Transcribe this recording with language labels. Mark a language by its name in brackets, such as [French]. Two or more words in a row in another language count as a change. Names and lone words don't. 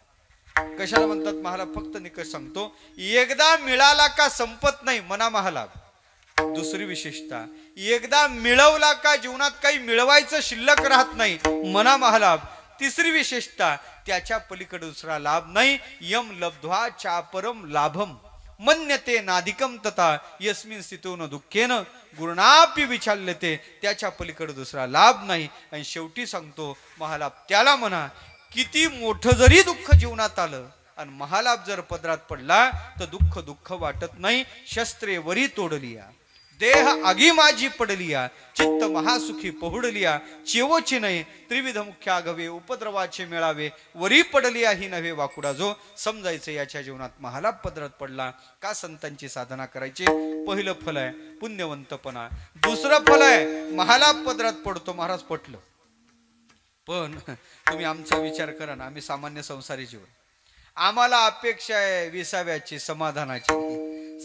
[Marathi] कशाला म्हणतात महालाभ? फक्त निकष सांगतो, एकदा मिळाला का संपत नाही, मना महालाभ. दुसरी विशेषता, एकदा मिळवला का जीवनात काही मिळवायचं शिल्लक राहत नाही, मना महालाभ. तिसरी विशेषता, त्याच्या पलीकडे दुसरा लाभ नाही. [Sanskrit] यम लब्ध्वा चापरम लाभम मन्यते नाधिकम तथा यस्मिन स्थितो न दुःखेन गुरुणापि विचाल्यते. [Marathi] त्याच्या पलीकडे दुसरा लाभ नाही. आणि शेवटी सांगतो, महालाभ त्याला म्हणा किती मोठं जरी दुःख जीवनात आलं आणि महालाभ जर पदरात पडला तर दुःख दुःख वाटत नाही. शस्त्रे वरी तोडलिया, देह आगी माझी पडलिया, चित्त महासुखी पहुडलिया. चेवोची नाही त्रिविध मुख्य आघवे, उपद्रवाचे मेळावे, वरी पडलिया ही नव्हे वाकुडा जो. समजायचं याच्या जीवनात महालाभ पदरात पडला का संतांची साधना करायची. पहिलं फल आहे पुण्यवंतपणा. दुसरं फल आहे महालाभ पदरात पडतो. महाराज पटलं, पण तुम्ही आमचा विचार करा ना, आम्ही सामान्य संसारी जीवन, आम्हाला अपेक्षा आहे विसाव्याची, समाधानाची.